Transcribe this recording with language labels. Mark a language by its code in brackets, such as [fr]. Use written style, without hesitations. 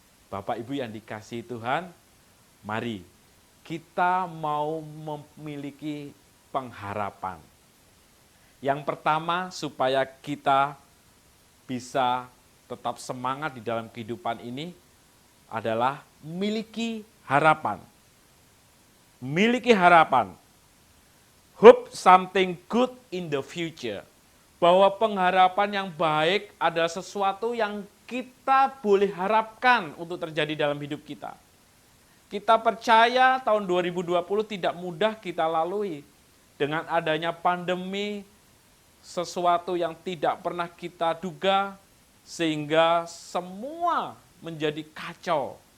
[id] Bapak Ibu yang dikasihi Tuhan, mari kita mau memiliki pengharapan. Yang pertama, supaya kita bisa tetap semangat di dalam kehidupan ini adalah miliki harapan. Miliki harapan. [en] Hope something good in the future. [id] Bahwa pengharapan yang baik adalah sesuatu yang kita boleh harapkan untuk terjadi dalam hidup kita. Kita percaya tahun 2020 tidak mudah kita lalui. Dengan adanya pandemi, sesuatu yang tidak pernah kita duga, sehingga semua menjadi kacau.